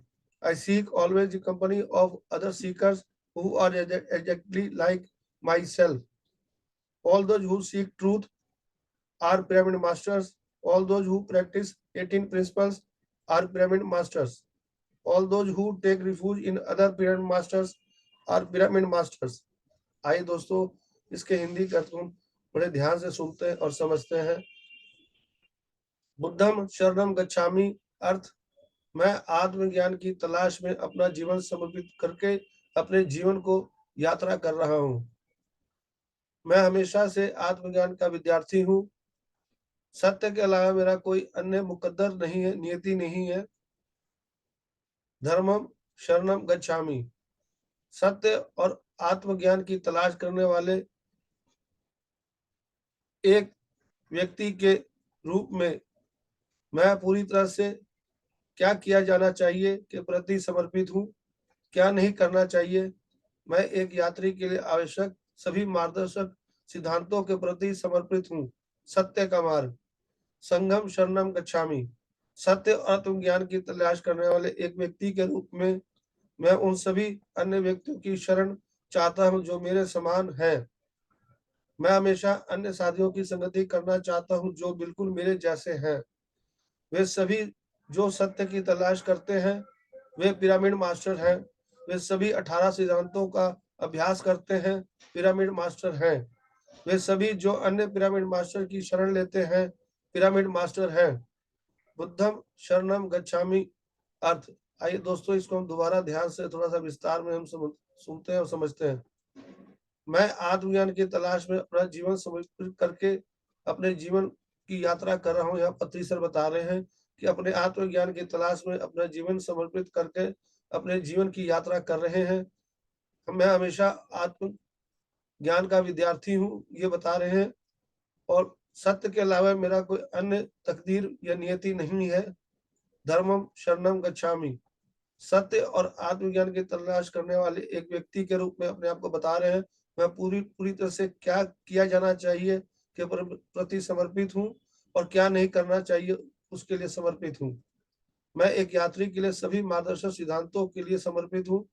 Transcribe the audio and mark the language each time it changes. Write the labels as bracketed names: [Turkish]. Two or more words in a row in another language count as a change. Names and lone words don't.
[English] I seek always the company of other seekers who are exactly like myself. All those who seek truth are pyramid masters. All those who practice 18 principles are pyramid masters. All those who take refuge in other pyramid masters are pyramid masters. [Hindi] आइए दोस्तों, इसके हिंदी का अर्थ हम बड़े ध्यान से सुनते हैं और समझते हैं। [Pali] बुद्धम शरणम गच्छामि [Hindi] अर्थ, मैं आत्मज्ञान की तलाश में अपना जीवन समर्पित करके अपने जीवन को यात्रा कर रहा हूँ। मैं हमेशा से आत्मज्ञान का विद्यार्थी हूँ। सत्य के अलावा मेरा कोई अन्य मुकद्दर नहीं है, नियति नहीं है। [Pali] धर्मम शरणम गच्छामि, [Hindi] सत्य और आत्मज्ञान की तलाश करने वाले एक व्यक्ति के रूप में मैं पूरी तरह से क्या किया जाना चाहिए के प्रति समर्पित हूँ, क्या नहीं करना चाहिए। मैं एक यात्री के लिए आवश्यक सभी मार्गदर्शक सिद्धांतों के प्रति समर्पित हूँ। सत्य का मार्ग। [Pali] संगम शरणम गच्छामि, [Hindi] सत्य और आत्मज्ञान की तलाश करने वाले एक व्यक्ति के रूप में मैं उन सभी अन्य व्यक्तियों की शरण चाहता हूँ जो मेरे समान हैं। मैं हमेशा अन्य साथियों की संगति करना चाहता हूँ जो बिल्कुल मेरे जैसे हैं। वे सभी जो सत्य की तलाश करते हैं वे पिरामिड मास्टर हैं। वे सभी 18 सिद्धांतों का अभ्यास करते हैं, पिरामिड मास्टर हैं। वे सभी जो अन्य पिरामिड मास्टर की शरण लेते हैं, पिरामिड मास्टर हैं। [Pali] बुद्धम शरणम गच्छामि [Hindi] अर्थ, आइए दोस्तों, इसको हम दोबारा ध्यान से थोड़ा सा विस्तार में हम सुनते हैं और समझते हैं। मैं आत्मज्ञान की तलाश में अपना जीवन समर्पित करके अपने जीवन की यात्रा कर रहा हूँ। यहाँ पत्री सर बता रहे हैं कि अपने आत्मज्ञान की तलाश में अपना जीवन समर्पित करके अपने जीवन की यात्रा कर रहे हैं। मैं हमेशा आत्म ज्ञान का विद्यार्थी हूँ, ये बता रहे हैं। और सत्य के अलावा मेरा कोई अन्य तकदीर या नियति नहीं है। [Pali] धर्मम शरणम गच्छामि, [Hindi] सत्य और आत्मज्ञान की तलाश करने वाले एक व्यक्ति के रूप में अपने आप को बता रहे हैं। मैं पूरी तरह से क्या किया जाना चाहिए के प्रति समर्पित हूँ और क्या नहीं करना चाहिए उसके लिए समर्पित हूँ। मैं एक यात्री के लिए सभी मार्गदर्शक सिद्धांतों के लिए समर्पित हूँ।